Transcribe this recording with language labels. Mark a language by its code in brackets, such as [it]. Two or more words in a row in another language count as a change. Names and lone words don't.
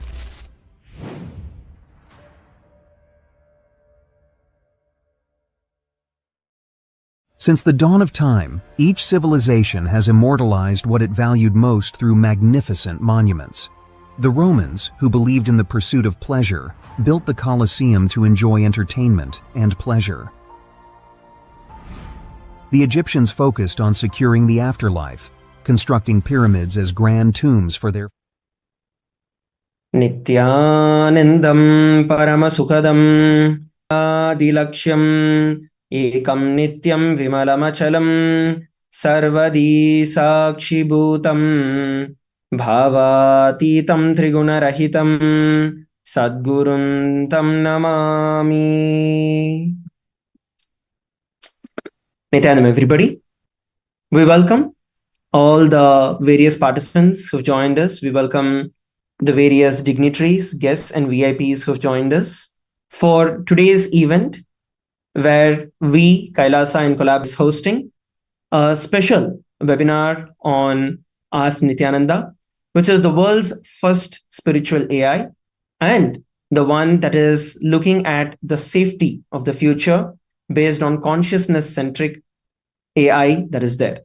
[en] Since the dawn of time, each civilization has immortalized what it valued most through magnificent monuments. The Romans, who believed in the pursuit of pleasure, built the Colosseum to enjoy entertainment and pleasure. The Egyptians focused on securing the afterlife, constructing pyramids as grand tombs for their [sa] नित्यानन्दं परमसुखदं आदिलक्षं एकं नित्यं विमलमचलं सर्वधी साक्षिभूतं भावातीतं त्रिगुणरहितं सद्गुरुं तं नमामि. [en] Nithyanandam, everybody. We welcome all the various participants who've joined us. We welcome the various dignitaries, guests, and VIPs who've joined us for today's event, where we, Kailasa and Collab, is hosting a special webinar on Ask Nithyananda, which is the world's first spiritual AI and the one that is looking at the safety of the future based on consciousness-centric AI that is there.